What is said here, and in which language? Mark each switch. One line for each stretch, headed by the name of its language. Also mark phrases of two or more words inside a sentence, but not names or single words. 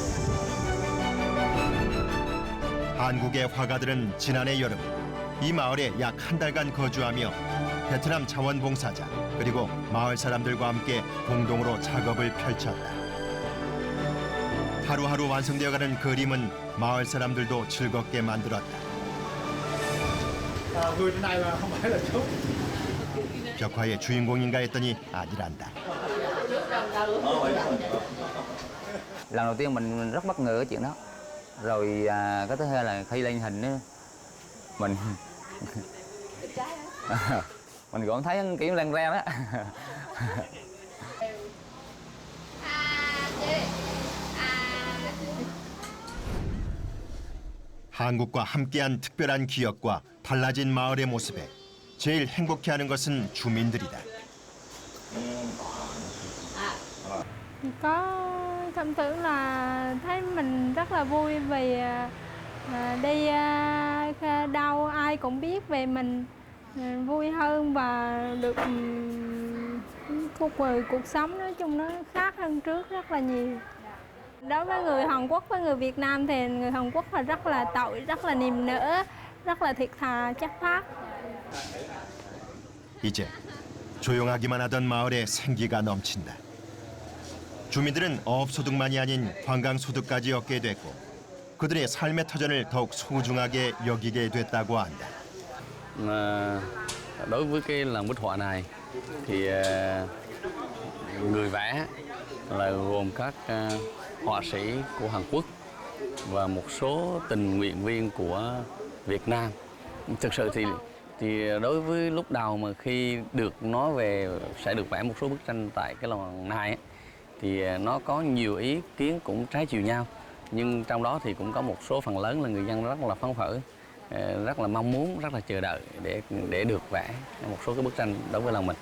Korean: 한국의 화가들은 지난해 여름 이 마을에 약 한 달간 거주하며 베트남 자원봉사자 그리고 마을 사람들과 함께 공동으로 작업을 펼쳤다. 하루하루 완성되어가는 그림은 마을 사람들도 즐겁게 만들었다. 벽화의 주인공인가 했더니 아니란다.
Vietnamese: Lần đầu tiên mình rất bất ngờ cái chuyện đó. Rồi cái thứ hai là khi lên hình á, mình còn thấy kiểu lan ra đó.
Korean: 한국과 함께한 특별한 기억과 달라진 마을의 모습에 제일 행복해하는 것은 주민들이다.
Vietnamese: Có cảm tưởng là thấy mình rất là vui vì đi đâu ai cũng biết về mình, vui hơn và được cuộc sống nói chung nó khác hơn trước rất là nhiều. Đối với người Hàn Quốc với người Việt Nam thì người Hàn Quốc là rất là tội, rất là niềm nở, rất là thiệt thà, chất phác.
Korean: 이제 조용하기만 하던 마을에 생기가 넘친다. 주민들은 어업소득만이 아닌 관광소득까지 얻게 됐고 그들의 삶의 터전을 더욱 소중하게 여기게 됐다고 한다.
Vietnamese: Đối với cái làng bích họa này thì người vẽ là gồm các họa sĩ của Hàn Quốc và một số tình nguyện viên của Việt Nam. Thực sự thì đối với lúc đầu mà khi được nói về sẽ được vẽ một số bức tranh tại cái lò nai ấy, thì nó có nhiều ý kiến cũng trái chiều nhau, nhưng trong đó thì cũng có một số phần lớn là người dân rất là phấn khởi, rất là mong muốn, rất là chờ đợi để được vẽ một số cái bức tranh đối với làng mình.